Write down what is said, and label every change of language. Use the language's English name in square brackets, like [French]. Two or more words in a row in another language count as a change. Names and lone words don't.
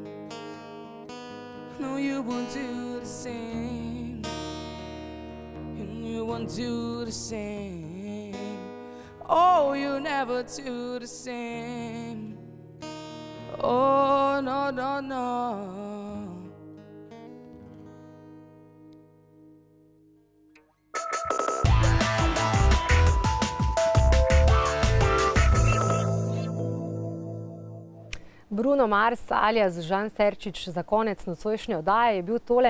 [English] No, you won't do the same. You won't do the same. Oh, you never do the same. Oh, no, no, no. [Slovenian] Bruno Mars alias Žan Serčič za konec nocojšnje oddaje je bil tole.